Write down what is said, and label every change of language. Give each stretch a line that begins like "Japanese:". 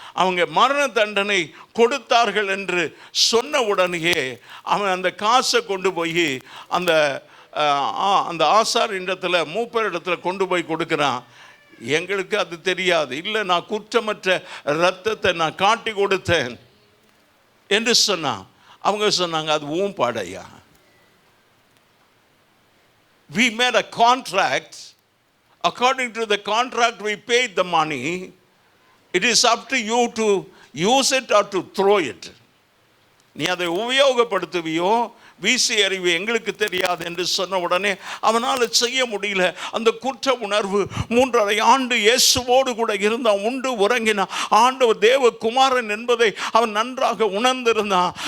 Tamil: அவங்க மரண தண்டனை கொடுத்தார்கள் என்று சொன்ன உடனேயே அவன் அந்த காசை கொண்டு போய் அந்த ஆசார் இடத்துல மூப்பர் இடத்துல கொண்டு போய் கொடுக்குறான். எங்களுக்கு அது தெரியாது, இல்லை நான் குற்றமற்ற இரத்தத்தை நான் காட்டி கொடுத்தேன் என்று சொன்னான். அவங்க சொன்னாங்க, அது ஊம் பாடையா,
English: we made a contract. According to the contract we paid the money. It is up to you to use it or to throw it.
Tamil: நீ அதை உபயோகப்படுத்துவியோ வீசி அறிவு எங்களுக்கு தெரியாது என்று சொன்ன உடனே அவனால் செய்ய முடியல. அந்த குற்ற உணர்வு 3.5 ஆண்டு இயேசுவோடு கூட இருந்தான், உண்டு உறங்கினான். ஆண்டவர் தேவகுமாரன் என்பதை அவன் நன்றாக உணர்ந்திருந்தான்.